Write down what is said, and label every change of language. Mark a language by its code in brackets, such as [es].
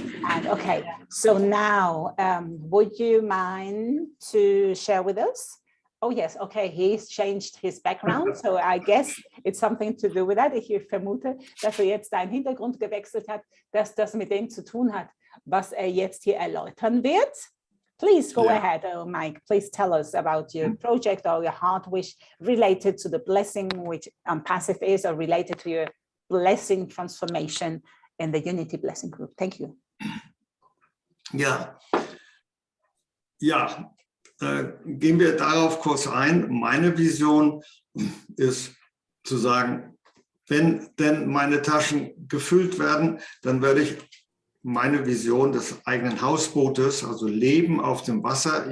[en] And okay, so now would you mind to share with us? Oh yes, okay, he's changed his background, so I guess it's something to do with that. [de] Ich vermute, dass jetzt seinen Hintergrund gewechselt hat, dass das mit dem zu tun hat, was jetzt hier erläutern wird. [en] Please go ahead, Mike. Please tell us about your project or your heart wish related to the blessing, which ONPASSIVE is, or related to your blessing transformation in the Unity Blessing Group. Thank you. [de] Ja, gehen wir darauf kurz ein. Meine Vision ist zu sagen, wenn denn meine Taschen gefüllt werden, dann werde ich meine Vision des eigenen Hausbootes, also Leben auf dem Wasser.